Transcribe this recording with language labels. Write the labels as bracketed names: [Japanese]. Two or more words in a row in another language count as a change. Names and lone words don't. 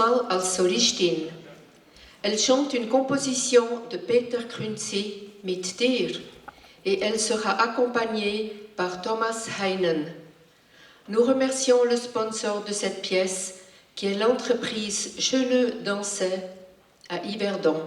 [German] Das Mal als Solistin. [French] Elle chante une composition de Peter Krünzi, Mit dir, et elle sera accompagnée par Thomas Heinen. Nous remercions le sponsor de cette pièce, qui est l'entreprise Je le dansais à Yverdon.